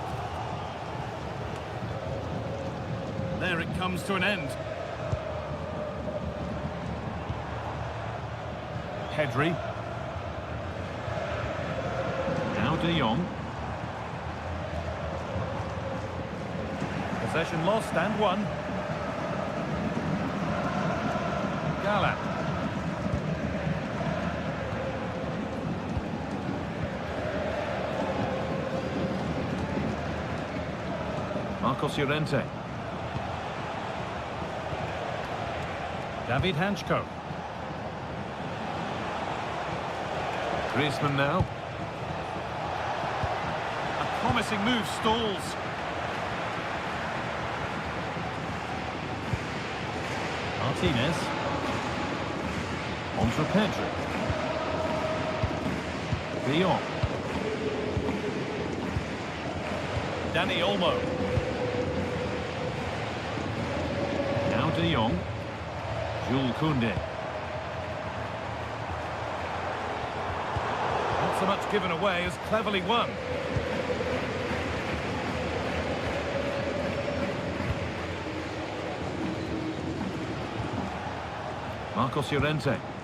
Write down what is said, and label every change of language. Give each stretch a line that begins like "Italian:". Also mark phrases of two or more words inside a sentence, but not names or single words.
English: There it comes to an end. Pedri. Now De Jong. Possession lost and won. Gallat. Marcos Llorente. David Hanchko. Griezmann now. A promising move stalls. Martinez. On to Pedri. De Jong. Dani Olmo. De Jong. Jules Koundé. Not so much given away as cleverly won. Marcos Llorente.